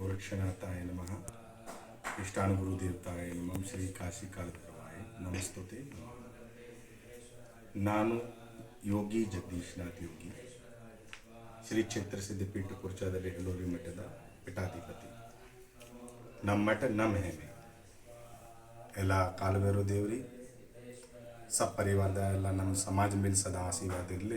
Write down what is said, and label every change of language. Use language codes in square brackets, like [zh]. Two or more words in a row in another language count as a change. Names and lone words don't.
[sa] गोरक्षनाथाय नमः। इष्टानुगुरुदेवताय नमः। श्री काशी कालभैरवाय नमस्तुते। [kn] ನಾನು ಯೋಗಿ ಜಗದೀಶ್ನಾಥ್ ಯೋಗಿ, ಶ್ರೀ ಕ್ಷೇತ್ರ ಸಿದ್ಧಪೀಠ ಕುರ್ಚಾದಲ್ಲಿ ಹೆಲೋರಿ ಮಠದ ಪೀಠಾಧಿಪತಿ. ನಮ್ಮ ಮಠ ನಮ್ಮ ಹೆಮ್ಮೆ. ಎಲ್ಲ ಕಾಲಭೈರವ ದೇವ್ರಿ ಸಬ್ ಪರಿವಾರದ ಎಲ್ಲ ನಮ್ಮ ಸಮಾಜ ಮೇಲೆ ಸದಾ ಆಶೀರ್ವಾದ ಇರಲಿ.